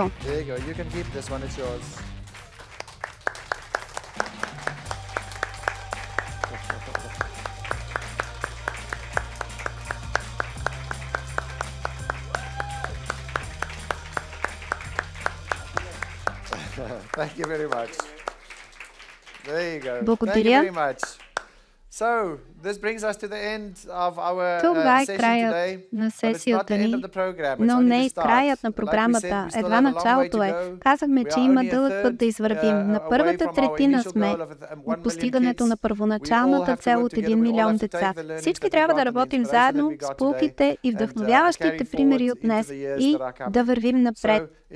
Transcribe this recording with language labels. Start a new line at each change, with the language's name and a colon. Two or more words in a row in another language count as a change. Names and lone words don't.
English: There you go. You can keep this one. It's yours. Thank you very much. There you go.
Bulgarian: Благодаря.
English: Thank you very much. So, this brings us to the end of our session today.
Bulgarian: На сесията ни, но не и краят на програмата. Едва началото е. Казахме, че има дълъг път да извървим. На първата третина сме от постигането на първоначалната цел от 1 милион деца. Всички трябва да работим заедно с поуките и вдъхновяващите примери от днес и да вървим напред.